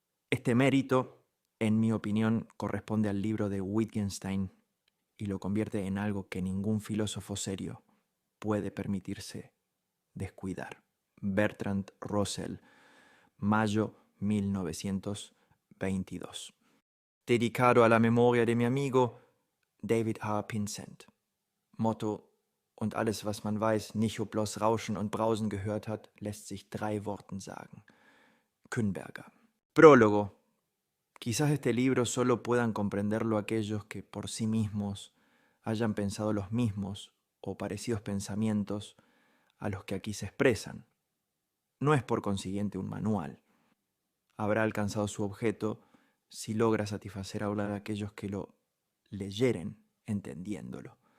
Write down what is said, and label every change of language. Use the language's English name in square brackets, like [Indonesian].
[Spanish] Este mérito, en mi opinión, corresponde al libro de Wittgenstein y lo convierte en algo que ningún filósofo serio puede permitirse descuidar. Bertrand Russell, mayo 1922. Dedicado a la memoria de mi amigo David H. Pinsent. [German] Motto: Und alles, was man weiß, nicht ob bloß Rauschen und Brausen gehört hat, lässt sich 3 Worten sagen. [Spanish] Künberger. Prólogo. Quizás este libro solo puedan comprenderlo aquellos que por sí mismos hayan pensado los mismos o parecidos pensamientos a los que aquí se expresan. No es por consiguiente un manual. Habrá alcanzado su objeto si logra satisfacer a aquellos que lo leyeren entendiéndolo.